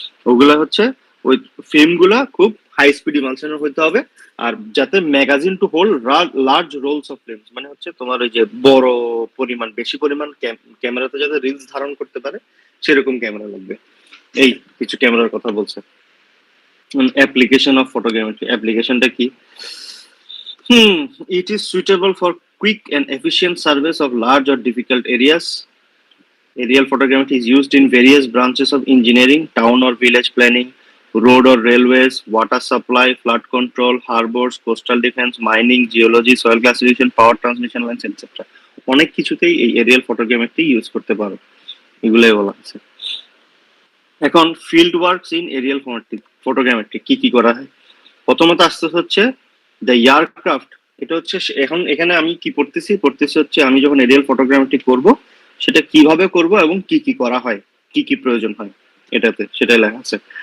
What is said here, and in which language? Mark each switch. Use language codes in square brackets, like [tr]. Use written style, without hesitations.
[bn] ওগুলা হচ্ছে ওই ফিল্ম গুলা খুব হাই স্পিড ইমালশনের হইতে হবে, আর যাতে [en] magazine to hold large rolls of films, [bn] মানে হচ্ছে তোমার ওই যে বড় পরিমাণ বেশি পরিমাণ ক্যামেরাতে যাতে রিলস ধারণ করতে পারে সেরকম ক্যামেরা লাগবে। এই কিছু ক্যামেরার কথা বলছে। [en] application of photogrammetry, [bn] অ্যাপ্লিকেশনটা কি? [en] It is suitable for quick and efficient surveys of large or difficult areas. Aerial photogrammetry is used in various branches of engineering, town or village planning, road or railways, water supply, flood control, harbors, coastal defense, mining, geology, soil classification, power transmission lines, etc. [bn] অনেক কিছুতেই এই Arial photogrammetry use করতে পারো, এগুলোই বলা আছে। এখন [en] field works in aerial photogrammetry [bn] কি কি করা হয়? প্রথমত আসতে হচ্ছে দ্য এয়ারক্রাফট। এটা হচ্ছে এখন এখানে আমি কি পড়তেছি হচ্ছে আমি যখন এরিয়াল ফটোগ্রামেট্রি করব সেটা কিভাবে করব এবং কি কি করা হয়, কি কি প্রয়োজন হয় এটাতে, সেটাই লেখা আছে।